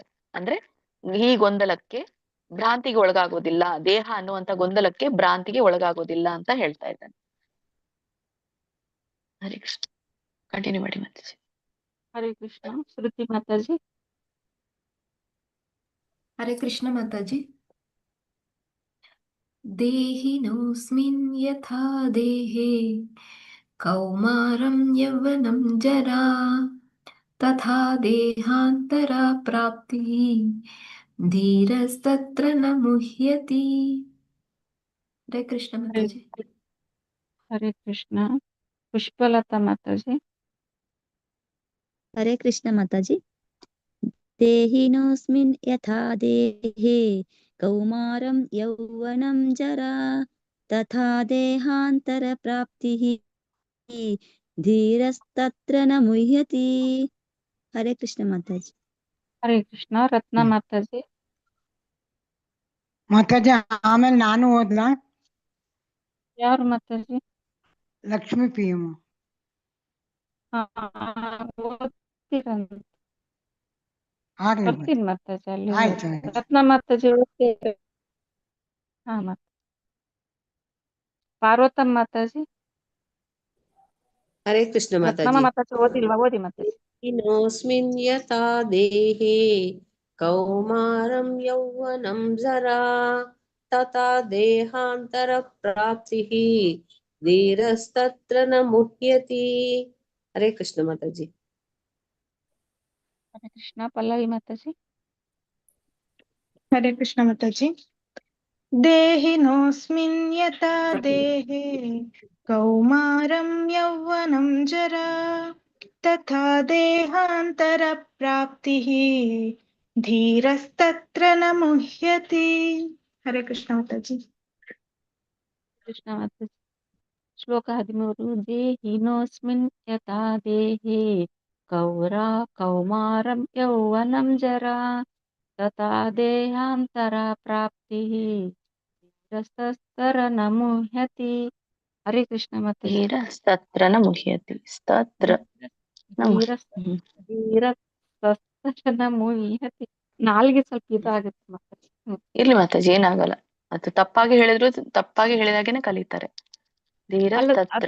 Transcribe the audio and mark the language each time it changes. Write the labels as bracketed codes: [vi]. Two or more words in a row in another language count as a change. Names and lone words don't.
[kn] ಅಂದ್ರೆ ಈ ಗೊಂದಲಕ್ಕೆ, ಭ್ರಾಂತಿಗೆ ಒಳಗಾಗೋದಿಲ್ಲ, ದೇಹ ಅನ್ನುವಂತ ಗೊಂದಲಕ್ಕೆ, ಭ್ರಾಂತಿಗೆ ಒಳಗಾಗೋದಿಲ್ಲ ಅಂತ ಹೇಳ್ತಾ ಇದ್ದಾನೆ. ಹರೇ ಕೃಷ್ಣ. ಕಂಟಿನ್ಯೂ ಮಾಡಿ ಮಾತಾಜಿ. ಹರೇ ಕೃಷ್ಣ. ಶ್ರುತಿ ಮಾತಾಜಿ. ಹರೇ ಕೃಷ್ಣ ಮಾತಾಜಿ. [sa] ದೇಹಿನೋಸ್ಮಿನ್ ಯಥಾ ದೇಹೇ ಕೌಮಾರಂ ಯೌವನಂ ಜರಾ ತಥಾ ದೇಹಾಂತರ ಪ್ರಾಪ್ತಿ ಧೀರಸ್ತತ್ರ ನ ಮುಹ್ಯತಿ. [kn] ಹರೇ ಕೃಷ್ಣ ಮಾತಾಜಿ. ಹರೇ ಕೃಷ್ಣ. ಪುಷ್ಪಲತಾ ಮಾತಾಜಿ. ಹರೇ ಕೃಷ್ಣ ಮಾತಾಜಿ. [sa] ದೇಹಿನೋಸ್ಮಿನ್ ಯಥಾ ದೇಹೇ ಕೌಮಾರಂ ಯೌವನಂ ಜರಾ ತಥಾ ದೇಹಾಂತರ ಪ್ರಾಪ್ತಿಃ ಧೀರಸ್ತತ್ರ ನ ಮುಹ್ಯತಿ. [kn] ಹರೇ ಕೃಷ್ಣ ಮಾತಾಜಿ. ಹರೇ ಕೃಷ್ಣ. ರತ್ನ ಮಾತಾಜಿ. ಮಾತಾಜಿ ಆಮೇಲೆ ನಾನು ಓದ್ಲಾ? ಯಾರು ಮಾತಾಜಿ? ಲಕ್ಷ್ಮೀ ಪಿ ಎಂ. ಬರ್ತೀನಿ ಮಾತಾಜಿ ಅಲ್ಲಿ. ಆಯ್ತು. ರತ್ನ ಮಾತಾಜಿ ಓದ್ತೀರ? ಹಾ ಮತ್ತೆ ಪಾರ್ವತಮ್ಮ ಮಾತಾಜಿ. ಹರೇ ಕೃಷ್ಣ ರತ್ನಮ್ಮ ಮಾತಾಜಿ. ಮಾತಾಜಿ ಓದಿಲ್ವಾ? ಓದಿ ಮಾತಾಜಿ. [sa] ದೇಹಿನೋಸ್ಮಿನ್ ಯಥಾ ದೇಹೇ ಕೌಮಾರಂ ಯೌವನಂ ಜರಾ ತಥಾ ದೇಹಾಂತರ ಪ್ರಾಪ್ತಿಃ ಧೀರಸ್ತತ್ರ ನ ಮುಹ್ಯತಿ. [kn] ಹರೇ ಕೃಷ್ಣ ಮಾತಾಜಿ. ಹರೇ ಕೃಷ್ಣ. ಪಲ್ಲವಿ ಮಾತಾಜಿ. ಹರೇ ಕೃಷ್ಣ ಮಾತಾಜಿ. [sa] ದೇಹಿನೋಸ್ಮಿನ್ ಯಥಾ ದೇಹೇ ಕೌಮಾರಂ ಯೌವನಂ ಜರಾ ತಥಾ ದೇಹಾಂತರ ಪ್ರಾಪ್ತಿಃ ಧೀರಸ್ತತ್ರ ನ ಮುಹ್ಯತಿ. [kn] ಹರೇ ಕೃಷ್ಣ ಮಾತಾಜಿ. ಕೃಷ್ಣ ಮಾತಾಜಿ. ಶ್ಲೋಕ 13. [sa] ದೇಹಿನೋಸ್ಮಿನ್ ಯಥಾ ದೇಹೇ ಕೌಮಾರಂ ಯೌವನಂ ಜರಾ ತಥಾ ದೇಹಾಂತರ ಪ್ರಾಪ್ತಿಃ ಧೀರಸ್ತತ್ರ ನ ಮುಹ್ಯತಿ. [kn] ಹರೇ ಕೃಷ್ಣ ಮಾತಾಜಿ. [sa] ಧೀರಸ್ತತ್ರ ನ ಮುಹ್ಯತಿ. ಸ್ತತ್ರ ಧೀರಸ್ತತ್ರ ನ ಮುಹ್ಯತಿ. [kn] ನಾಲ್ಗೆ ಸ್ವಲ್ಪ ಇದಾಗುತ್ತೆ ಮಾತಾಜಿ. ಇರ್ಲಿ ಮಾತಾಜಿ, ಏನಾಗಲ್ಲ. ಅದು ತಪ್ಪಾಗಿ ಹೇಳಿದ್ರು ತಪ್ಪಾಗಿ ಹೇಳಿದಾಗೇನೆ ಕಲಿತಾರೆ. [sa] ಧೀರಸ್ತತ್ರ